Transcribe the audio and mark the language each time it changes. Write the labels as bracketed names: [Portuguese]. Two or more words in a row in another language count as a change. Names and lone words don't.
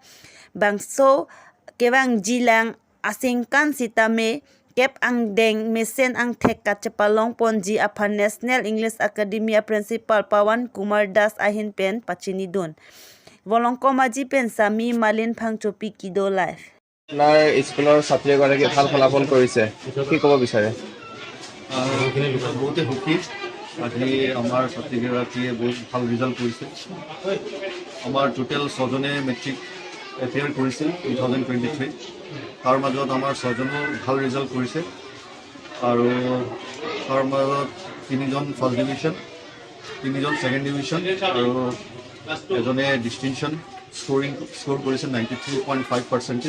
[Karbi] Bangso kewang jilang asingkan sita me kep angdeng mesen angthek ka cepalong pon ji apa National English Academy Principal Pawan Kumar Das ahin pen pachini dun. Volongko maji pen sami malin phangchopi kido life. [Assamese] আপোনাৰ স্কুলৰ ছাত্ৰী এগৰাকী ভাল ফলাফল কৰিছে কি ক'ব বিচাৰে বহুতে সুখী আজি আমাৰ ছাত্ৰীগৰাকীয়ে বহুত ভাল ৰিজাল্ট কৰিছে আমাৰ টোটেল 6জনে [English] matric appear [Assamese] কৰিছিল 2023 তাৰ মাজত আমাৰ 6জনে ভাল ৰিজাল্ট কৰিছে আৰু তাৰ মাজত 3জন [English] first division [Assamese] 3জন [English] second division [Assamese] আৰু এজনে [English] distinction score [Assamese] কৰিছে 93.5%।